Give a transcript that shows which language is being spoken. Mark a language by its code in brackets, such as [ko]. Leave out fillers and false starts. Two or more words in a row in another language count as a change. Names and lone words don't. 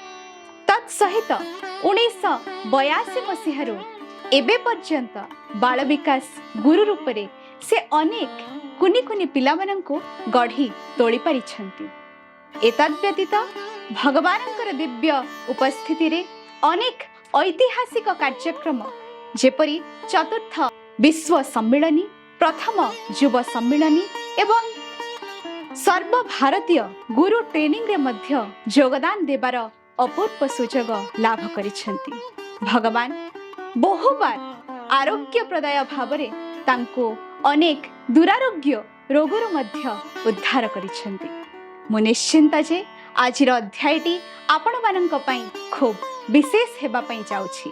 [or] ତତ୍ସହିତ 1982 ମସିହାରୁ ଏବେ ପର୍ଯ୍ୟନ୍ତ ବାଳ ବିକାଶ ଗୁରୁ ରୂପରେ ସେ ଅନେକ କୁନି କୁନି ପିଲାମାନଙ୍କୁ ଗଢ଼ି ତୋଳି ପାରିଛନ୍ତି। ଏତଦ୍ବ୍ୟତୀତ ଭଗବାନଙ୍କର ଦିବ୍ୟ ଉପସ୍ଥିତି ରେ ଅନେକ ଐତିହାସିକ କାର୍ଯ୍ୟକ୍ରମ ଯେପରି ଚତୁର୍ଥ ବିଶ୍ୱ ସମ୍ମିଳନୀ, ପ୍ରଥମ ଯୁବ ସମ୍ମିଳନୀ ଏବଂ ସର୍ବ ଭାରତୀୟ ଗୁରୁ ଟ୍ରେନିଂ ରେ ମଧ୍ୟ ଯୋଗଦାନ ଦେବାର ଅପୂର୍ବ ସୁଯୋଗ ଲାଭ କରିଛନ୍ତି। ଭଗବାନ ବହୁବାର ଆରୋଗ୍ୟ ପ୍ରଦାୟ ଭାବରେ ତାଙ୍କୁ ଅନେକ ଦୁରାରୋଗ୍ୟ ରୋଗରୁ ମଧ୍ୟ ଉଦ୍ଧାର କରିଛନ୍ତି। ମୁଁ ନିଶ୍ଚିନ୍ତ ଯେ ଆଜିର ଅଧ୍ୟାୟଟି ଆପଣ ମାନଙ୍କ ପାଇଁ ଖୁବ୍ ବିଶେଷ ହେବା ପାଇଁ ଯାଉଛି।